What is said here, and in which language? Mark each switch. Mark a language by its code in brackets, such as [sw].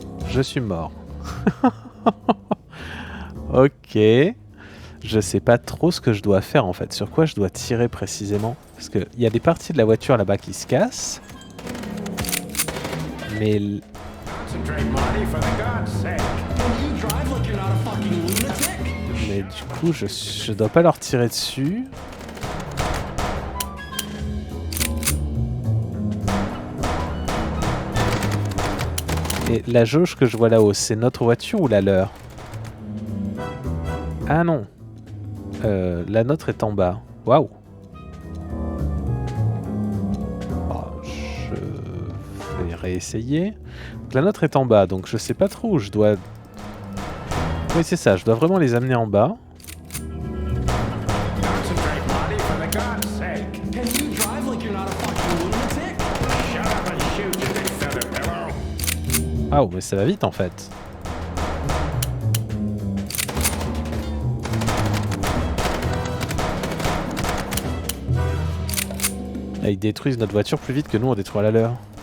[fr] Je suis mort. Ok. Je sais pas trop ce que je dois faire en fait. Sur quoi je dois tirer précisément. Parce qu'il y a des parties de la voiture là-bas qui se cassent. Mais... [en] Concentrate, Marty, for the God's sake. Can you drive like you're not a fucking lunatic? [fr] Mais du coup, je dois pas leur tirer dessus. Et la jauge que je vois là-haut, c'est notre voiture ou la leur? Ah non. La nôtre est en bas. Waouh. Oh, je vais réessayer. Donc, la nôtre est en bas, donc je sais pas trop où je dois... Oui, c'est ça, je dois vraiment les amener en bas. [en] Concentrate, Marty, for the God's sake. Can you drive like you're not a fucking lunatic? Shut up and shoot, you big feather pillow. [fr] Waouh, mais ça va vite en fait. Là, ils détruisent notre voiture plus vite que nous on détruit la leur.